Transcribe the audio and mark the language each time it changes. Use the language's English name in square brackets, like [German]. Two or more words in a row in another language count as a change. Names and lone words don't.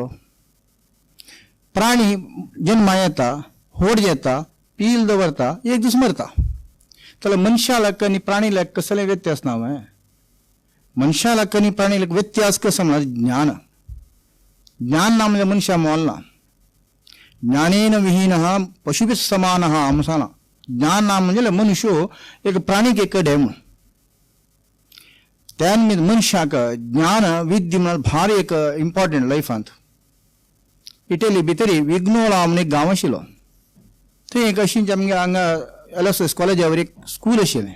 [Konkani] प्राणी जन्मा येता, होड येता, पील दवरता, एक दीस मरता. जाल्यार मनशालाक आनी प्राणीलाक कसले व्यत्यास ना. मनशालाक आनी प्राणीलाक व्यत्यास कसो म्हणल्यार ज्ञान. ज्ञान ना म्हणजे मनशा मोलना. [Sanskrit] ज्ञानेन विहीनः पशुभिः समानः आमसाना. [Konkani] ज्ञान ना म्हणजे मनुष्य एक प्राणी कडेन म्हण. त्या निमित्त मनशाक ज्ञान विद्य म्हळ्यार भारी एक इम्पॉर्टंट लायफांत. इटली भितर विग्नोला म्हण एक गांव आशिल्लो. थंय एक अशींच आमगे हांगा LSS कॉलेजावर एक स्कूल आशिल्लें.